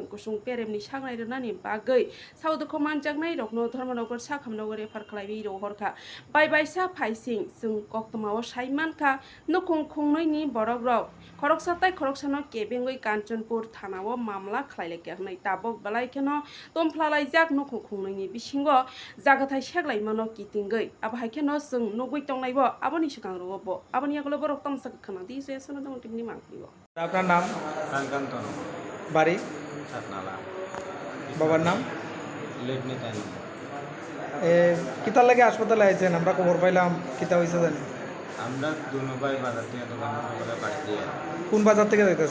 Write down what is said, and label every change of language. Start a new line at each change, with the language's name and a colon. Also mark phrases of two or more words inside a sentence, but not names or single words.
Kok Borok: kusung beremni saknai renani bagoi saudukho manjaknai rokno dharmanogor sakhamno refer khlaibi rohorkha baibaisa phaising jung koktomao saimankha nukhongkhongnaini borokrok khoroksatai khoroksano kebengoi Kanchanpur thanao mamla khlailaikhai tabok balai kheno tomphalaijak nukhongkhongnaini bisingo jagathai seklaimano kitingoi haikeno jung nugui tongnaibo aboni sikangroo bo aboni yagulo borok tamsa khana di se sono dong timni mangklibo
Bangla: আপনার নাম কাঞ্চন বাড়ি সাতনালা বাবার নাম লেটনি তাই কিতার লাগে হাসপাতালে আইছেন আমরা খবর পাইলাম কিতা হয়েছে জানি আমরা দুনো ভাই বাজার থেকে দোকান করে বাড়ি দিয়ে কোন বাজার থেকে যাইতেছেন